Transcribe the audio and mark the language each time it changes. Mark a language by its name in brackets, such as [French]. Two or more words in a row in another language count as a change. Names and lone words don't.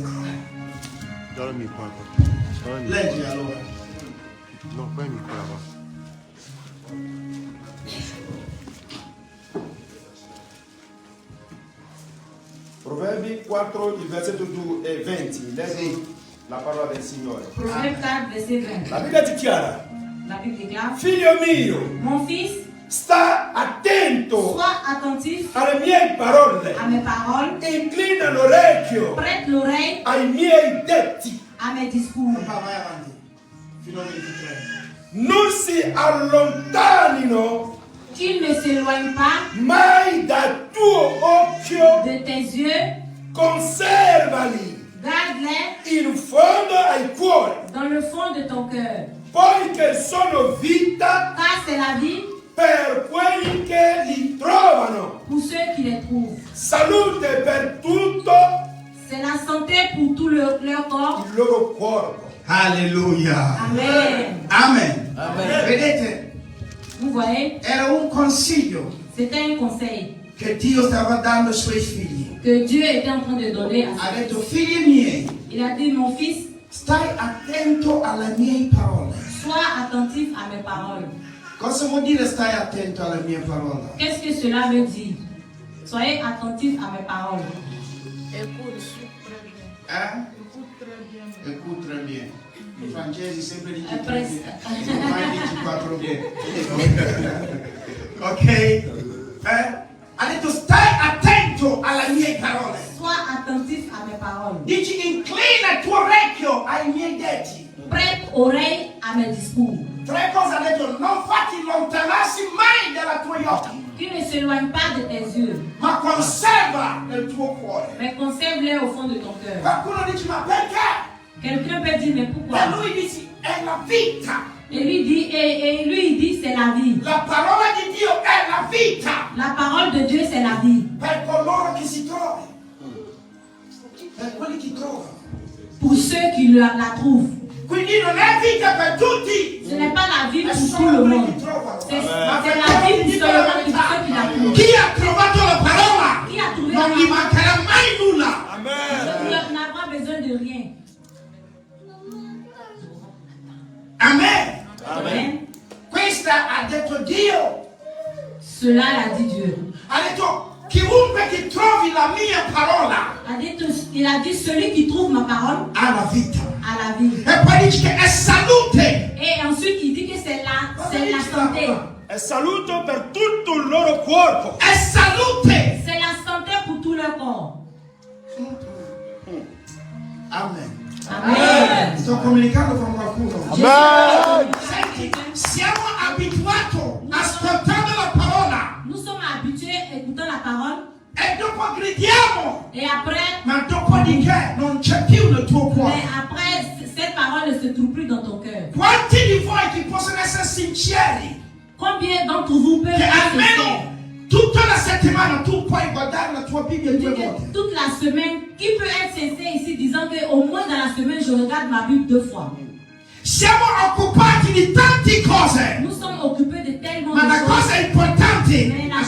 [Italian] Dallami qua. Dallami. Leggi allora. No, poi mi qua là. Proverbi 4, il versetto 2 e 20. Leggi la parola del Signore. [French] Proverbe 4, verset 20. [Italian] La Bibbia dichiara: [French] La Bible déclare: [Italian] Figlio mio, [French] Mon fils, [Italian] sta attento [French] sois attentif [Italian] alle mie parole. [French] à mes paroles, [Italian] Inclina l'orecchio [French] prête l'oreille [Italian] ai miei detti. [French] à mes discours. [Italian] Papà, vai avanti. Fino al 23. Non si allontanino [French] Qu'il ne s'éloigne pas [Italian] mai dal tuo occhio. [French] de tes yeux, [Italian] Conservali [French] garde-les [Italian] in fondo al cuore, [French] dans le fond de ton cœur, [Italian] poiché sono vita [French] car c'est la vie [Italian] per quelli che li trovano. [French] pour ceux qui les trouvent. [Italian] Salute per tutto [French] C'est la santé pour tout leur corps. [Italian] il loro corpo. Alleluia. Amen. Amen. Vedete, [French] Vous voyez, [Italian] era un consiglio [French] c'était un conseil [Italian] che Dio stava dando ai suoi figli. [French] que Dieu était en train de donner à [Italian] Ha [French] ses [Italian] detto, figli miei, [French] Il a dit, mon fils, [Italian] stai attento alle mie parole. [French] sois attentif à mes paroles. [Italian] Cosa vuol dire stai attento alle mie parole? [French] Qu'est-ce que cela veut dire? Soyez attentif à mes paroles. Écoute très bien. [Italian] I francesi sempre dicono [French] Après, [Italian] mai dici 4 bien. Ok? Ha detto stai attento alle mie parole. [French] sois attentif à mes paroles. [Italian] Dici inclina il tuo orecchio ai miei detti. [French] Prête oreille à mes discours. [Italian] 3 cose ha detto, non fatti lontanarsi mai dai tuoi occhi, [French] Qu'il ne s'éloigne pas de tes yeux, [Italian] ma conserva nel tuo cuore. [French] mais conserve-les au fond de ton cœur. [Italian] Qualcuno dice, ma perché? [French] Quelqu'un peut dire, mais pourquoi? [Italian] E lui dice, è la vita. [French] Et lui dit, et lui il dit, c'est la vie. [Italian] La parola di Dio è la vita [French] La parole de Dieu, c'est la vie. [Italian] per coloro che si trovano. Per quelli che trovano. [French] Pour ceux qui la trouvent. [Italian] Quindi non è vita per tutti. [French] Ce n'est pas la vie [Italian] È [French] pour tout [Italian] solo [French] le [Italian] quelli [French] monde. [Italian] che trovano. [French] C'est [Italian] Ma per [French] la vie [Italian] quelli [French] pour [Italian] che [French] seulement [Italian] trovano [French] ceux qui la trouvent. [Italian] Chi ha trovato la parola [French] Qui a trouvé [Italian] non [French] la [Italian] gli [French] parole [Italian] mancherà mai nulla. Amen. [French] n'a pas besoin de rien. Amen. Amen. [Italian] Questa ha detto Dio. [French] Cela l'a dit Dieu. [Italian] Ha detto chi chiunque che trovi la mia parola [French] Il a dit celui qui trouve ma parole [Italian] ha la vita. [French] a la vie. [Italian] E poi dice che è salute. [French] Et ensuite il dit que c'est la santé. [Italian] È saluto per tutto il loro corpo. È salute. [French] C'est la santé pour tout le corps. Amen. Amen. [Italian] Sto comunicando con qualcuno. Amen. Senti, siamo abituati a ascoltare la parola [French] Nous sommes habitués à écouter la parole [Italian] e dopo gridiamo, [French] et après, [Italian] ma dopodiché non c'è più nel tuo [French] mais [Italian] cuore. [French] après cette parole ne se trouve plus dans ton cœur. [Italian] Quanti di voi che possono essere sinceri [French] Combien d'entre vous peuvent [Italian] che [French] être sincères? [Italian] almeno tutta la settimana tu puoi guardare la tua Bibbia [French] Dit 2 que [Italian] volte? [French] toute la semaine, qui peut être sincère ici disant qu'au moins dans la semaine je regarde ma Bible 2 fois? [Italian] Siamo occupati di tante cose, [French] Nous sommes occupés de tellement [Italian] ma [French] de la choses. [Italian] cosa importante [French] Mais la